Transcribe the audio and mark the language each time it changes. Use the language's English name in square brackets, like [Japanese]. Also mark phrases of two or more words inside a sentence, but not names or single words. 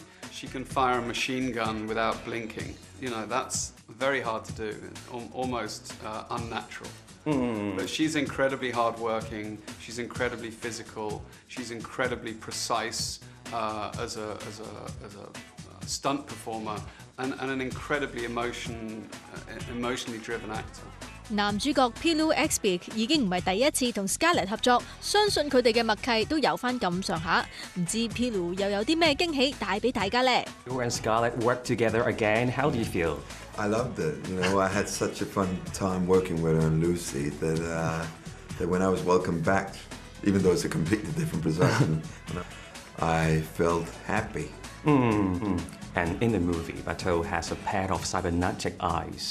[English] She can fire a machine gun without blinking. You know, that's very hard to do, almost unnatural. But she's incredibly hardworking, she's incredibly physical, she's incredibly precise as a stunt performer, and an incredibly emotionally driven actor. [Cantonese] 男主角 Pilu Expic 已經唔係第一次同 Scarlett 合作，相信佢哋嘅默契都有翻咁上下。唔知 Pilu 又有啲咩驚喜帶俾大家呢？ [English] You and Scarlett work together again. How do you feel? I loved it. You know, I had such a fun time working with her and Lucy that when I was welcomed back, even though it's a completely different production, I felt happy. And in the movie, Bateau has a pair of cybernetic eyes.